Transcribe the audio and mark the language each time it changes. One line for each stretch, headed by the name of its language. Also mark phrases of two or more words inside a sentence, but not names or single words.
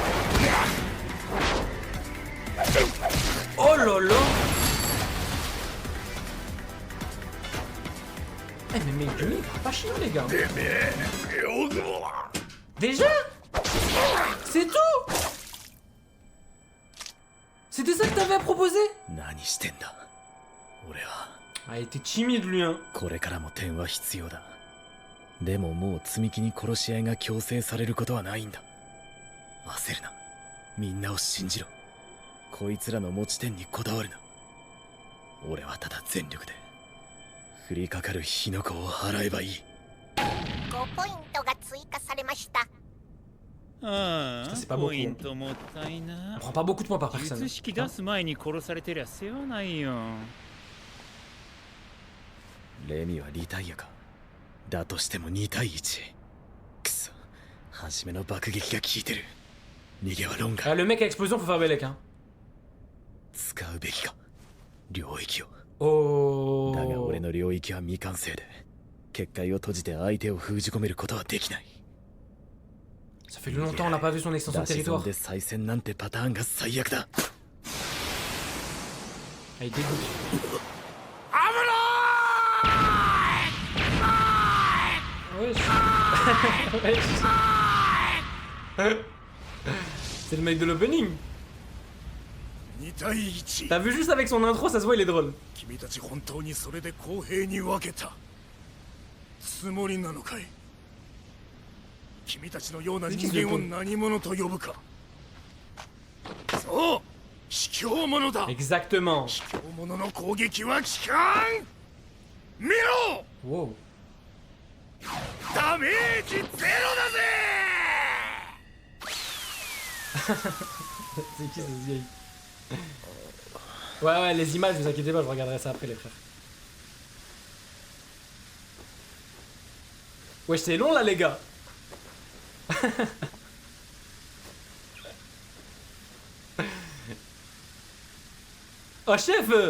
French: Oh là là. Eh mais Megumi, pas chiant les gars. Déjà? C'est tout? C'était ça que t'avais à proposer?
Japanese: 何してんだ。俺は。
French: Ah, il était timide lui hein.
Japanese: これからも点は必要だ。でももう積み木に殺し合いが強制されることはないんだ。焦るな。みんなを信じろ。こいつらの持ち点にこだわるな。俺はただ全力で降りかかる火の粉を払えばいい。 5ポイントが追加されました。あ
French: Ça, c'est あ pas beaucoup.
Japanese: ポイントもったいな
French: On。prend pas beaucoup de points par personne.
Japanese: 術式出す前に殺されてりゃ世話ないよ。レミはリタイアか。だとしても2対1。くそ、初めの爆撃が効いてる。逃げはロンガ。
French: Ah, le mec à explosion, faut faire Belek, hein.
Japanese: 使うべきか、領域を。 Oh. だが俺の領域は未完成で、結界を閉じて相手を封じ込めることはできない。
French: Ça fait longtemps on n'a pas vu son extension de
Japanese: 出し損
French: territoire.
Japanese: で再戦なんてパターンが最悪だ。
French: Ah, il dégoûte. Wesh. Wesh. C'est le mec de l'opening.
Japanese: 2対1
French: T'as vu juste avec son intro, ça se voit, il est drôle.
Japanese: 君たち本当にそれで公平に分けたつもりなのかい。君たちのような人間を何者と呼ぶか。そう、卑怯者だ。
French: Exactement.
Japanese: 卑怯者の攻撃は効かん。見ろ、 Wow. ダメージゼロだぜ。
French: C'est qui cette vieille? Ouais, ouais, les images, vous inquiétez pas, je regarderai ça après, les frères. Wesh, c'est long là, les gars. Oh, chef!